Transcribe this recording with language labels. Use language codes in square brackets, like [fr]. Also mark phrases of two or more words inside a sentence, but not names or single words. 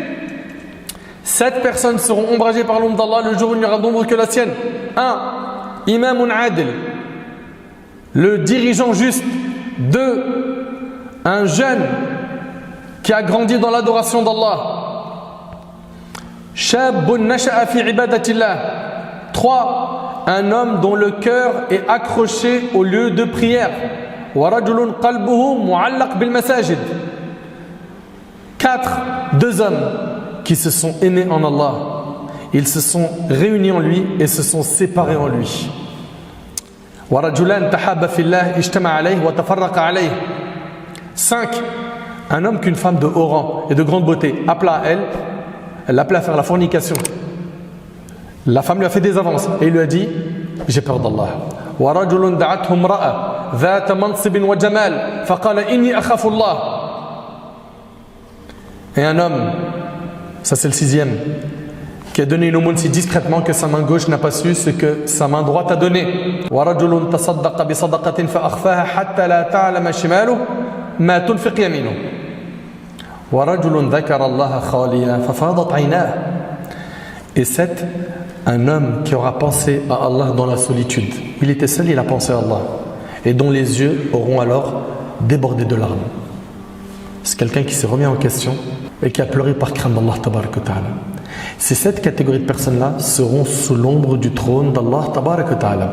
[fr] 7 personnes seront ombragées par l'ombre d'Allah le jour où il n'y aura d'ombre que la sienne. 1. [ar] إمام عادل, [fr] le dirigeant juste. 2. Un jeune qui a grandi dans l'adoration d'Allah. [ar] شاب نشأ في عبادة الله. [fr] 3. Un homme dont le cœur est accroché au lieu de prière. [ar] ورجل قلبه معلق بالمساجد. [fr] 4. 2 hommes qui se sont aimés en Allah. Ils se sont réunis en lui et se sont séparés en lui. [ar] ورجلان تحابا في الله اجتمعا عليه وتفرقا عليه. [fr] 5. Un homme qu'une femme de haut rang et de grande beauté appela à elle, elle l'appelait à faire la fornication. La femme lui a fait des avances et il lui a dit j'ai peur d'Allah. [ar] ورجل دعته امرأة ذات منصب وجمال فقال إني أخاف الله. [fr] Et un homme, ça c'est le 6e, qui a donné une aumône si discrètement que sa main gauche n'a pas su ce que sa main droite a donné. [ar] ورجل تصدق بصدقة فأخفاها حتى لا تعلم شماله ما تنفق يمينه. ورجل ذكر الله خاليا ففاضت عيناه. [fr] Et 7, un homme qui aura pensé à Allah dans la solitude. Il était seul, il a pensé à Allah. Et dont les yeux auront alors débordé de larmes. C'est quelqu'un qui s'est remis en question et qui a pleuré par crainte d' [ar] الله تبارك وتعالى. [fr] Ces 7 catégories de personnes-là seront sous l'ombre du trône d' [ar] الله تبارك وتعالى.